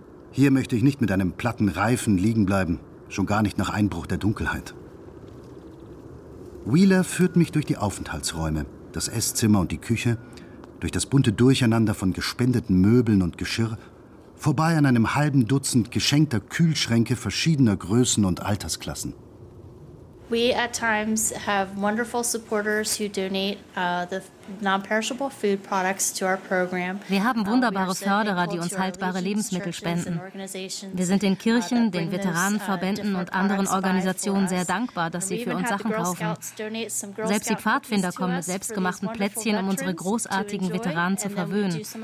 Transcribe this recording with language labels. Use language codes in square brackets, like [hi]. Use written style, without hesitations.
[de] Hier möchte ich nicht mit einem platten Reifen liegen bleiben, schon gar nicht nach Einbruch der Dunkelheit. Wheeler führt mich durch die Aufenthaltsräume, das Esszimmer und die Küche, durch das bunte Durcheinander von gespendeten Möbeln und Geschirr, vorbei an einem halben Dutzend geschenkter Kühlschränke verschiedener Größen und Altersklassen. [en] We at times have wonderful supporters who donate the non-perishable food products to our program. [de] Wir haben wunderbare Förderer, die uns haltbare Lebensmittel spenden. Wir sind den Kirchen, den Veteranenverbänden und anderen Organisationen sehr dankbar, dass sie für uns Sachen kaufen. Selbst die Pfadfinder kommen mit selbstgemachten Plätzchen, um unsere großartigen Veteranen zu verwöhnen.